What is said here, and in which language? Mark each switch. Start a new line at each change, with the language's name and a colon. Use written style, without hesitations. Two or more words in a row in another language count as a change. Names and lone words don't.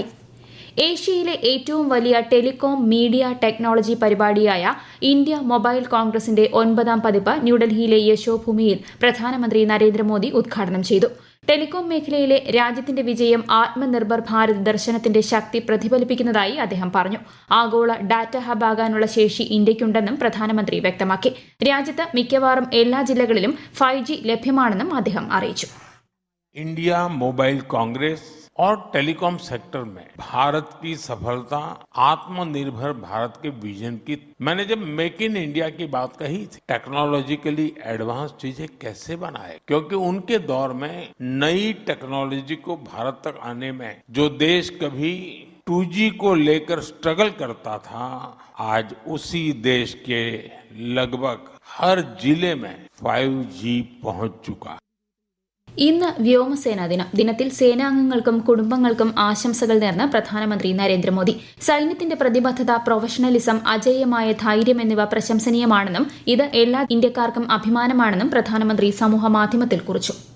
Malayalam: ഏഷ്യയിലെ ഏറ്റവും വലിയ ടെലികോം മീഡിയ ടെക്നോളജി പരിപാടിയായ ഇന്ത്യ മൊബൈൽ കോൺഗ്രസിന്റെ 9ാം പതിപ്പ് ന്യൂഡൽഹിയിലെ യശോഭൂമിയിൽ പ്രധാനമന്ത്രി നരേന്ദ്രമോദി ഉദ്ഘാടനം ചെയ്തു. ടെലികോം മേഖലയിലെ രാജ്യത്തിന്റെ വിജയം ആത്മനിർഭർ ഭാരത് ദർശനത്തിന്റെ ശക്തി പ്രതിഫലിപ്പിക്കുന്നതായി അദ്ദേഹം പറഞ്ഞു. ആഗോള ഡാറ്റ ഹബാകാനുള്ള ശേഷി ഇന്ത്യയ്ക്കുണ്ടെന്നും പ്രധാനമന്ത്രി വ്യക്തമാക്കി. രാജ്യത്ത് മിക്കവാറും എല്ലാ ജില്ലകളിലും 5G ലഭ്യമാണെന്നും അദ്ദേഹം അറിയിച്ചു.
Hindi: इंडिया मोबाइल कांग्रेस और टेलीकॉम सेक्टर में भारत की सफलता आत्मनिर्भर भारत के विजन की। मैंने जब मेक इन इंडिया की बात कही थी,
English: technologically advance
Hindi: चीजें कैसे बनाए, क्योंकि उनके दौर में नई टेक्नोलॉजी को भारत तक आने में जो देश कभी 2G को लेकर स्ट्रगल करता था, आज उसी देश के लगभग हर जिले में 5G पहुंच चुका है.
Malayalam: ഇന്ന് വ്യോമസേനാ ദിനം. ദിനത്തിൽ സേനാംഗങ്ങൾക്കും കുടുംബങ്ങൾക്കും ആശംസകൾ നേർന്ന് പ്രധാനമന്ത്രി നരേന്ദ്രമോദി. സൈന്യത്തിന്റെ പ്രതിബദ്ധത, പ്രൊഫഷണലിസം, അജേയമായ ധൈര്യം എന്നിവ പ്രശംസനീയമാണെന്നും ഇത് എല്ലാ ഇന്ത്യക്കാർക്കും അഭിമാനമാണെന്നും പ്രധാനമന്ത്രി സമൂഹമാധ്യമത്തിൽ കുറിച്ചു.